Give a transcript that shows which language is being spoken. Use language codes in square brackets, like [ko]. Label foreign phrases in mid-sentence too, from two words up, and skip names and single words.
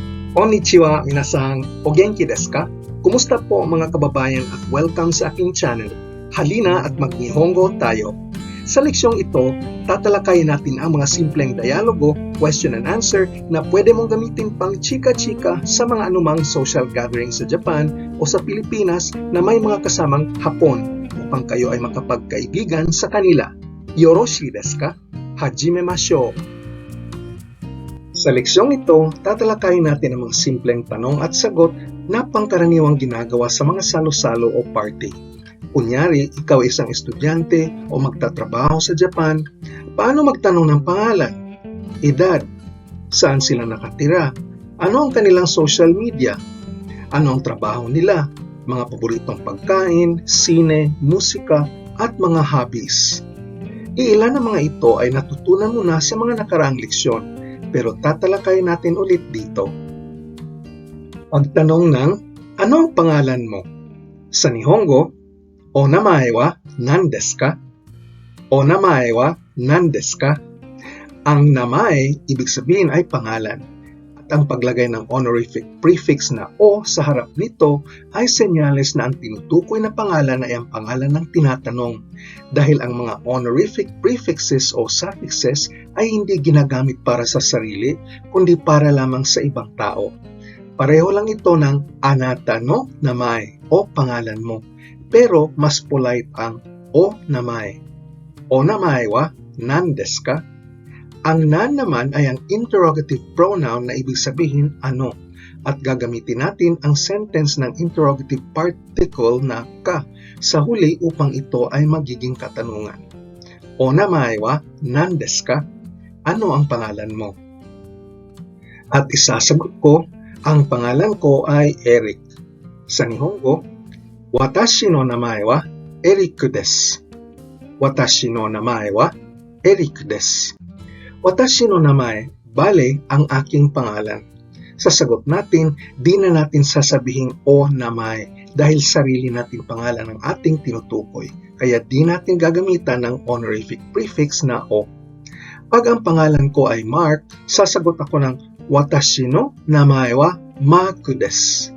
[ja] こんにちは皆さん、お元気ですか? [tl] Kumusta po mga kababayan at welcome sa aking channel. Halina at mag-Nihongo tayo. Sa leksyong ito, tatalakayin natin ang mga simpleng dialogo, [en] question and answer [tl] na pwede mong gamitin pang chika-chika sa mga anumang [en] social gathering [tl] sa Japan o sa Pilipinas na may mga kasamang Hapon upang kayo ay makapagkaibigan sa kanila. [ja] よろしいですか？始めましょう! [tl] Sa leksyong ito, tatalakayin natin ang mga simpleng tanong at sagot na pangkaraniwang ginagawa sa mga salo-salo o party. Kunyari, ikaw ay isang estudyante o magtatrabaho sa Japan, paano magtanong ng pangalan, edad, saan sila nakatira, ano ang kanilang [en] social media, [tl] ano ang trabaho nila, mga paboritong pagkain, sine, musika, at mga hobbies. Iilan ng mga ito ay natutunan mo na sa mga nakaraang leksyon, pero tatalakayin natin ulit dito. Pagtanong ng, ano ang pangalan mo? Sa Nihongo, [ja] お名前は何ですか? お名前は何ですか? [tl] Ang namae, ibig sabihin ay pangalan. At ang paglagay ng [en] honorific prefix [tl] na o sa harap nito ay senyales na ang tinutukoy na pangalan ay ang pangalan ng tinatanong. Dahil ang mga [en] honorific prefixes [tl] o suffixes ay hindi ginagamit para sa sarili, kundi para lamang sa ibang tao. Pareho lang ito ng [ja] あなたの名前 [tl] o pangalan mo. Pero mas polite ang [ja] お名前. お名前は何ですか? [tl] Ang nan naman ay ang [en] interrogative pronoun [tl] na ibig sabihin ano, at gagamitin natin ang sentence ng [en] interrogative particle [tl] na ka sa huli upang ito ay magiging katanungan. [ja] お名前は何ですか? [tl] Ano ang pangalan mo? At isasagot ko, ang pangalan ko ay Eric. Sa Nihongo, [ja] 私の名前はEricです. 私の名前はEricです. 私の名前, [tl] bale ang aking pangalan. Sa sagot natin, di na natin sasabihing [ja] お名前 [tl] dahil sarili nating pangalan ang ating tinutukoy. Kaya di natin gagamitan ng [en] honorific prefix [tl] na o. Pag ang pangalan ko ay Mark, sasagot ako ng [ja] 私の名前はMarkです.